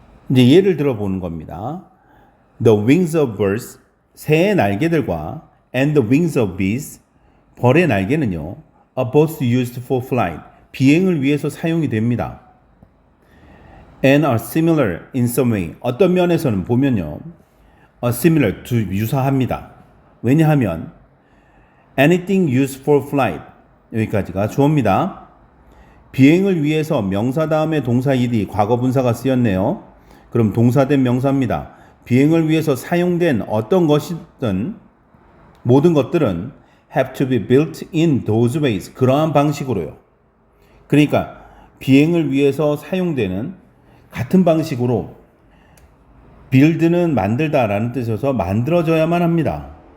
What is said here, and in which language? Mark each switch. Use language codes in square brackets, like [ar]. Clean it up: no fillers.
[ko] 이제 예를 들어 보는 겁니다. [en] The wings of birds, [ko] 새의 날개들과 [en] and the wings of bees, [ko] 벌의 날개는요, [en] are both used for flight, [ko] 비행을 위해서 사용이 됩니다. [en] And are similar in some way, [ko] 어떤 면에서는 보면요, [en] are similar, [ko] 유사합니다. 왜냐하면 [en] anything used for flight, [ko] 여기까지가 주어입니다. 비행을 위해서 명사 다음에 동사 ed, 과거 분사가 쓰였네요. 그럼 동사된 명사입니다. 비행을 위해서 사용된 어떤 것이든 모든 것들은 [en] have to be built in those ways, [ko] 그러한 방식으로요. 그러니까 비행을 위해서 사용되는 같은 방식으로 build는 만들다라는 뜻이어서 만들어져야만 합니다.